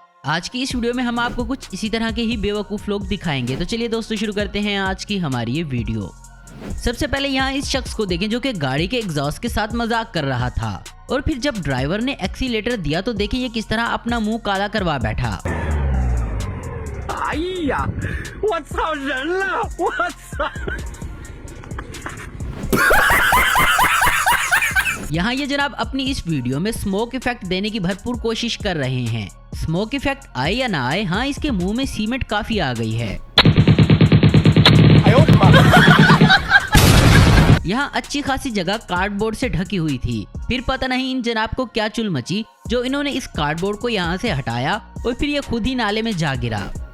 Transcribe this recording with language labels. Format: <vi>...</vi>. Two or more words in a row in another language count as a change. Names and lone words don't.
<hi>आज की इस वीडियो में हम आपको कुछ इसी तरह के ही बेवकूफ लोग दिखाएंगे। तो चलिए दोस्तों, शुरू करते हैं आज की हमारी ये वीडियो। सबसे पहले यहाँ इस शख्स को देखें जो कि गाड़ी के एग्जॉस्ट के साथ मजाक कर रहा था, और फिर जब ड्राइवर ने एक्सीलेटर दिया तो देखिए ये किस तरह अपना मुंह काला करवा बैठा।</hi> <zh>哎呀，我操人了！我操！</zh> <hi>यहाँ ये जनाब अपनी इस वीडियो में</hi> <en>smoke effect</en> <hi>देने की भरपूर कोशिश कर रहे हैं।</hi> <en>smoke effect</en> <hi>आए या ना आए, हाँ इसके मुंह में सीमेंट काफी आ गई है। यहाँ अच्छी खासी जगह कार्डबोर्ड से ढकी हुई थी, फिर पता नहीं इन जनाब को क्या चुल मची जो इन्होंने इस कार्डबोर्ड को यहाँ से हटाया और फिर ये खुद ही नाले में जा गिरा।</hi>